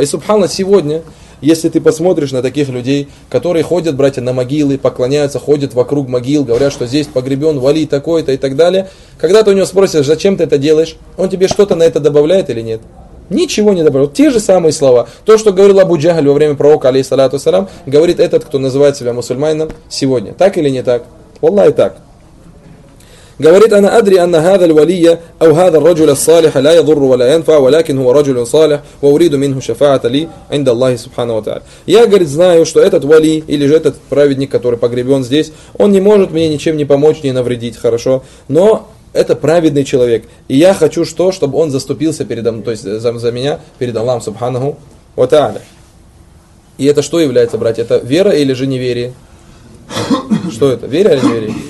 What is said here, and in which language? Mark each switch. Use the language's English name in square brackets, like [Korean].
[Russian] И, субхану, сегодня, если ты посмотришь на таких людей, которые ходят, братья, на могилы, поклоняются, ходят вокруг могил, говорят, что здесь погребен вали такой-то и так далее, когда ты у него спросишь, зачем ты это делаешь, он тебе что-то на это добавляет или нет? Ничего не добавляет. Те же самые слова. То, что говорил Абу Джахль во время пророка, алейхиссалату вассалям, говорит этот, кто называет себя мусульманином сегодня. Так или не так? Валлай так. Говорит, [Arabic] انا ادري ان هذا الولي او هذا الرجل الصالح لا يضر ولا ينفع ولكن هو رجل صالح واريد منه شفاعه لي عند الله سبحانه وتعالى. [Russian] Я, говорит, знаю, что этот вали или же этот праведник, который погребен здесь, он не может мне ничем не помочь, не навредить, хорошо, но это праведный человек, и я хочу, что, чтобы он заступился передо мной, то есть за меня перед Аллахом субханаху ва тааля. И это что является, братья, это вера или же неверие? Что это? Верие или неверие?